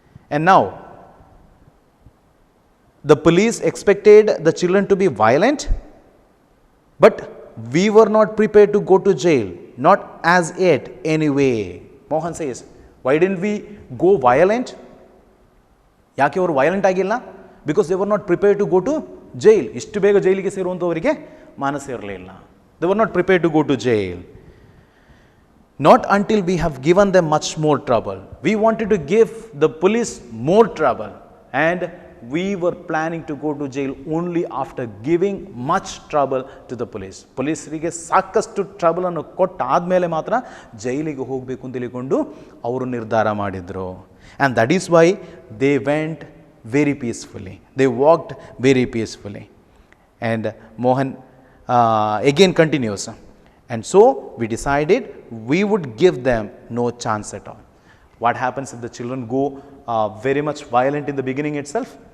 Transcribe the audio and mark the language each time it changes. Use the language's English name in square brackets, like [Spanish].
[English] And now, the police expected the children to be violent, but we were not prepared to go to jail, not as yet anyway. Mohan says, why didn't we go violent? [Kannada] ಯಾಕೆ ಅವರು violent ಆಗಿಲ್ಲ? [English] Because they were not prepared to go to jail. [Kannada] ಇಷ್ಟು ಬೇಗ ಜೈಲಿಗೆ ಸೇರುವಂಥವರಿಗೆ ಮನಸ್ಸು ಇರಲಿಲ್ಲ. [English] They were not prepared to go to jail. Not until we have given them much more trouble. We wanted to give the police more trouble, and we were planning to go to jail only after giving much trouble to the police. [Kannada] ಪೊಲೀಸರಿಗೆ ಸಾಕಷ್ಟು trouble ಅನ್ನು ಕೊಟ್ಟಾದಮೇಲೆ ಮಾತ್ರ ಜೈಲಿಗೆ ಹೋಗಬೇಕು ಅಂತ ಹೇಳಿಕೊಂಡು ಅವರು ನಿರ್ಧಾರ ಮಾಡಿದರು. [English] And that is why they went very peacefully. They walked very peacefully. And Mohan again continues. And so we decided we would give them no chance at all. What happens if the children go very much violent in the beginning itself?